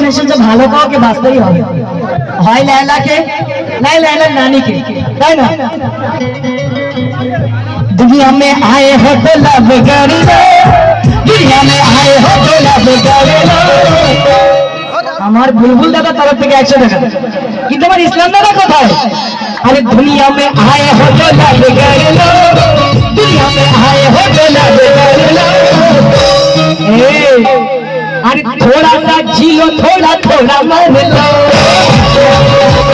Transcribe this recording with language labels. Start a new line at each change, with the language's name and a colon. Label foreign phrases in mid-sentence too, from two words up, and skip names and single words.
Bangla: এসেছে ভালো কাউকে বাঁচতেই হবে, হয় লায়লাকে নাই লায়লার নানিকে, তাই না?
Hindi: दुनिया में आए हो तो लब कर लो, दुनिया में आए हो तो लब कर लो।
Bangla: আমার বুলবুল দাদা তরফ থেকে 100 টাকা। কিন্তু আমার ইসলাম দাদা কোথায়? আরে দুনিয়া
Hindi: में आए हो तो लब कर लो, दुनिया में आए हो तो लब कर लो। अरे थोड़ा सा जी लो, थोड़ा थोड़ा मान लो।